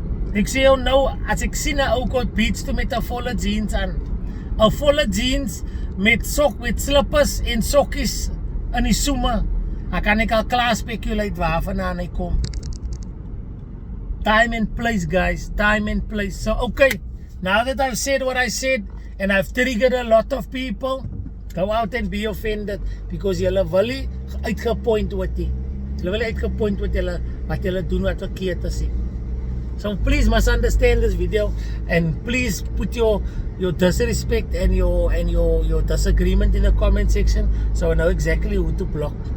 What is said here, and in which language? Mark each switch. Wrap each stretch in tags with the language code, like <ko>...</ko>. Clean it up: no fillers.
<af>Ek sê jou nou, as ek sien 'n ou kot beach toe met 'n volle jeans aan, 'n volle jeans met slippers en sokkies in die soeme, dan kan ek al klaar speculate waarvandaan hy kom.</af> <en>Time and place, guys, time and place. So okay, now that I've said what I said and I've triggered a lot of people, go out and be offended because</en> <af>julle wil nie uitgepoint word nie. Julle wil uitgepoint word wat julle doen wat verkeerd is.</af> <en>So please must understand this video and please put your disrespect and your disagreement in the comment section so I know exactly who to block.</en>